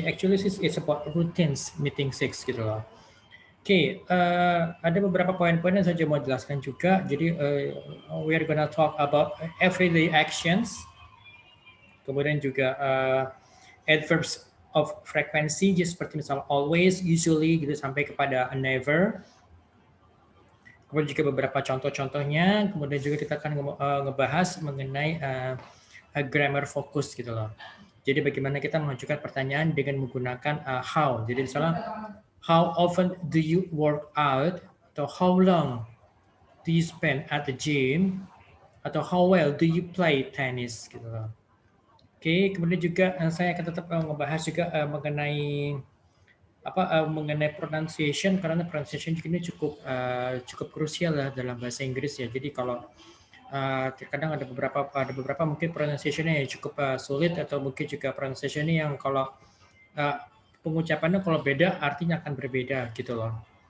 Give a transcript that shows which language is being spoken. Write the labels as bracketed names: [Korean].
[English] Actually, it's about routines meeting six [Indonesian] gitu loh. Oke, ada beberapa poin-poin yang saya mau jelaskan juga. [English] Jadi, we are gonna talk about everyday actions, [Indonesian] kemudian juga [English] adverbs of frequency, just [Indonesian] seperti misalnya [English] always, usually, [Indonesian] gitu sampai kepada [English] never. [Indonesian] Kemudian juga beberapa contoh-contohnya. Kemudian juga kita akan ngebahas mengenai grammar fokus gitu loh. Jadi bagaimana kita mengajukan pertanyaan dengan menggunakan how. Jadi misalnya, [English] how often do you work out? Atau how long do you spend at the gym? Atau how well do you play tennis [Indonesian] gitu loh. Oke, kemudian juga saya akan tetap ngebahas juga mengenai pronunciation, karena pronunciation ini cukup krusial lah dalam bahasa Inggris ya. Jadi kalau terkadang ada beberapa mungkin pronunciation-nya yang cukup sulit, atau mungkin juga pronunciation-nya yang kalau pengucapannya kalau beda artinya akan berbeda gitu loh.